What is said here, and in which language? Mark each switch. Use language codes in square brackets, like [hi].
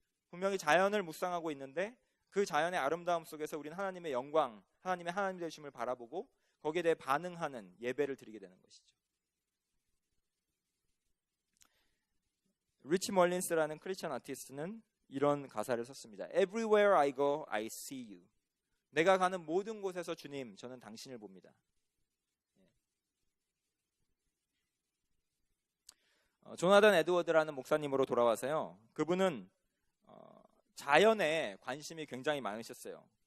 [ko] 분명히 자연을 묵상하고 있는데 그 자연의 아름다움 속에서 우리는 하나님의 영광, 하나님의 하나님 되심을 바라보고 거기에 대해 반응하는 예배를 드리게 되는 것이죠. 리치 멀린스라는 크리스천 아티스트는 이런 가사를 썼습니다. [en] Everywhere I go, I see you. [ko] 내가 가는 모든 곳에서 주님, 저는 당신을 봅니다. 조나단 에드워드라는 목사님으로 돌아와서요. 그분은 자연에 관심이 굉장히 많으셨어요.